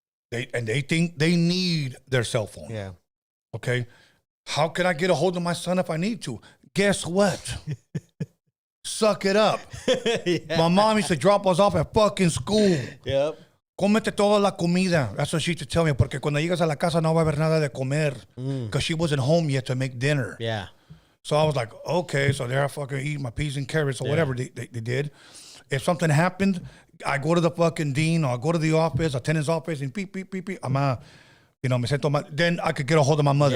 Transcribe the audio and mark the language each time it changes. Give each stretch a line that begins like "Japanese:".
English: They think they need their cell phone. Yeah. Okay. How can I get a hold of my son if I need to? Guess what? Suck it up. My mom used to drop us off at fucking school. Yep.
Spanish: Cómete toda la comida.
English: That's what she used to tell me.
Spanish: Porque cuando llegas a la casa no va a haber nada de comer.
English: Because she wasn't home yet to make dinner. Yeah. So I was like, okay. So there I fucking eat my peas and carrots or whatever they did. If something happened, I go to the fucking dean or I go to the office, attendant's office, and beep, beep, beep, beep.
Spanish: Me siento mal.
English: Then I could get a hold of my mother.